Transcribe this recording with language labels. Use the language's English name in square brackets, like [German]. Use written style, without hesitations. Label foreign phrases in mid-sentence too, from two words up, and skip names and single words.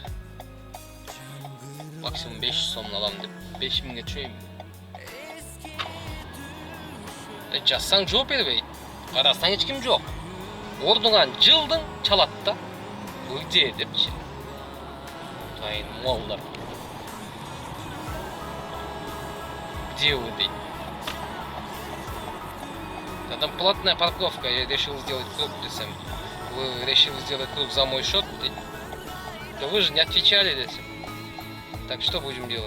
[Kyrgyz] Максимум 500 сомун алам деп 5000ге түшөйм. Жазсаң жооп бербейт. Карасаң эч ким жок. Ордуңан жылдың чалат да. Где депчи. Тайын молдар. [Russian] Где вы дейт? Там платная парковка, я решил сделать круг десем. Вы решили сделать круг за мой счет? Да вы же не отвечали десем. Так что будем делать?